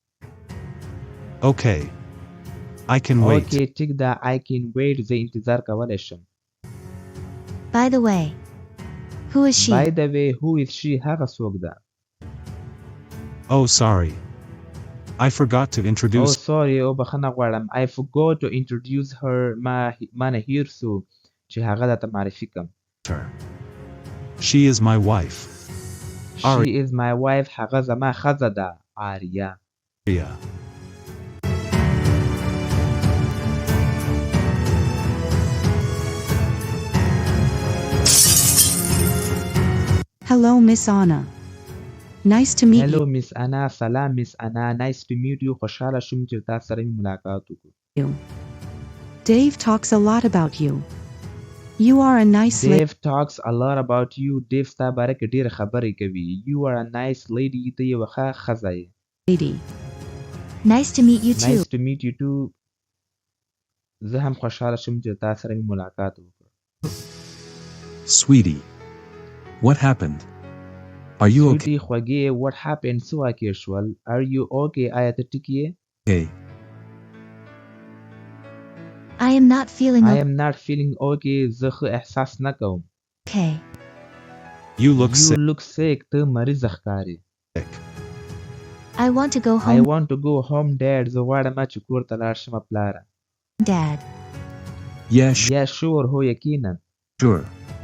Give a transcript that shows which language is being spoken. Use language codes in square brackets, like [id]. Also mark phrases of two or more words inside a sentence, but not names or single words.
[en] Okay. I can wait. [ps] Okay, ټیک ده. [en] I can wait. [ps] زه انتظار کولی شم. [en] By the way, who is she? By the way, who is she? [ps] هغه څوک ده. [en] Oh, sorry. I forgot to introduce. Oh, sorry. [ps] بخښنه غواړم. [en] I forgot to introduce her. [ps] ما نه هیر سو چې هغه درته معرفي کړم. [en] her. She is my wife. She is my wife. [ps] هغه زما ښځه ده. آریا. [en] Aria. Hello, Miss Anna. Nice to meet Hello, Miss Anna. سلام, Miss Anna. Nice to meet you. [ps] خوشحاله شوم چې تاسو سره مې ملاقات وکړو. [en] you. Dave talks a lot about you. You are a nice Dave talks a lot about you. [ps] Dave ستا باره کې ډېرې خبرې کوي. [en] You are a nice lady. [ps] ته یوه ښه ښځه یې. [en] lady. Nice to meet you too. Nice to meet you too. [ps] زه هم خوشحاله شوم چې تاسو سره مې ملاقات وکړو. [en] Sweetie. What happened? Are you okay? Sweetie, خوږې, what happened? [ps] څه واقع شول? [en] Are you okay? [ps] آیا ته ټیک یې؟ [en] Okay. I am not feeling I am not feeling okay. [ps] زه ښه احساس نه کوم. [en] okay. You look You sick. look sick. ته مریضه ښکارې. I want to go I home, want to go home, Dad. [ps] زه غواړم چې کور ته لاړ شم پلاره. [en] Dad. Yeah, Yeah, sure. [ps] هو یقینا. [en] sure.